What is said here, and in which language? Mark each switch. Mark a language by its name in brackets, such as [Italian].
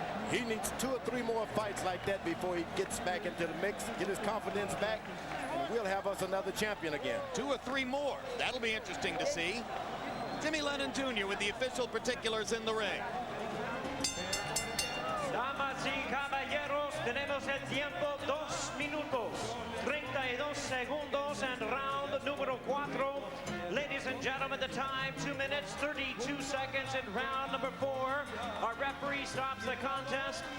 [English] He needs 2 or 3 more fights like that before he gets back into the mix, get his confidence back, and we'll have us another champion again. 2 or 3 more. That'll be interesting to see. Jimmy Lennon Jr. with the official particulars in the ring. [Spanish] Damas y caballeros, tenemos el tiempo 2 minutos, 32 segundos en round número 4. [English] Ladies and gentlemen, the time 2 minutes, 32 seconds in round number 4. Our referee stops the contest.